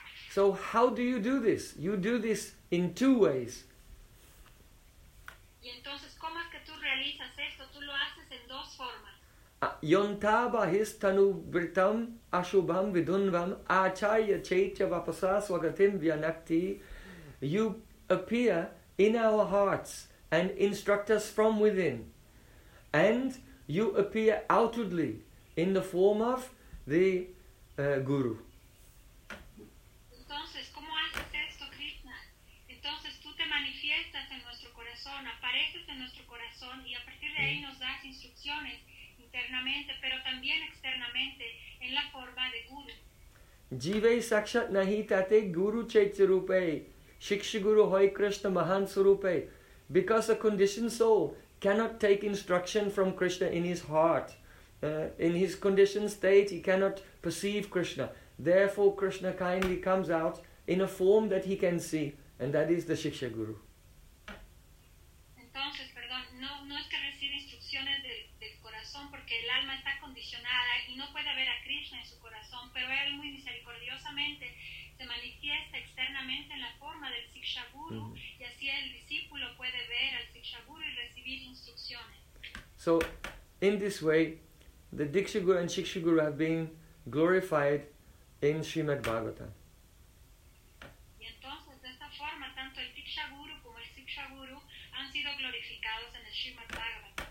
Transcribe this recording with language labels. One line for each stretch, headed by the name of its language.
English: So how do you do this? You do this in two ways.
Spanish: Y entonces, ¿cómo es que tú realizas esto? Tú lo haces en dos formas.
Sanskrit: Yontaba histanu vritam ashubham vidunvam acharya chaitya vapasa swagatim vyanakti.
English: You appear in our hearts and instruct us from within. And you appear outwardly in the form of the guru.
Spanish: Entonces, ¿cómo haces esto, Krishna? Entonces, tú te manifiestas en nuestro corazón, apareces en nuestro corazón y a partir de ahí nos das instrucciones internamente, pero también externamente en la forma de guru.
Sanskrit: Jive sakshat nahi tate guru chaitya rupe shiksha guru hoy krishna mahan swarupe.
English: Because a conditioned soul cannot take instruction from Krishna in his heart. In his conditioned state, he cannot perceive Krishna. Therefore, Krishna kindly comes out in a form that he can see, and that is the Shiksha Guru.
Spanish: Entonces, perdón, no es que recibe instrucciones del corazón, porque el alma está condicionada y no puede ver a Krishna en su corazón, pero él muy misericordiosamente se manifiesta externamente en la forma del Shiksha Guru, y así el discípulo puede ver al Shiksha Guru y recibir instrucciones.
English: So, in this way, the Diksha Guru and Shiksha Guru have been glorified in Srimad Bhagavatam.
Spanish: Y entonces, de esta forma, tanto el Diksha Guru como el Shiksha Guru han sido glorificados en el Srimad Bhagavatam.